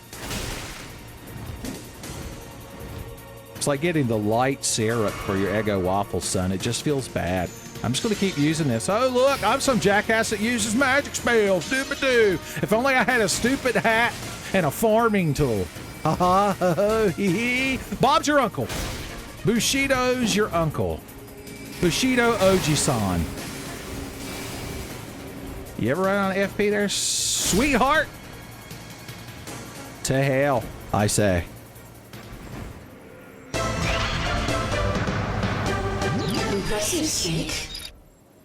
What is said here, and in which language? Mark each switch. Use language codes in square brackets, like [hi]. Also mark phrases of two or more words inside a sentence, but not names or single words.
[en] It's like getting the light syrup for your Eggo waffles, son. It just feels bad. I'm just going to keep using this. Oh, look, I'm some jackass that uses magic spells. Doop-a-doo. If only I had a stupid hat and a farming tool. Ha ha, hee hee. Bob's your uncle. Bushido's your uncle. Bushido Oji-san. You ever run on FP there, sweetheart? To hell, I say. Impressive, Snake.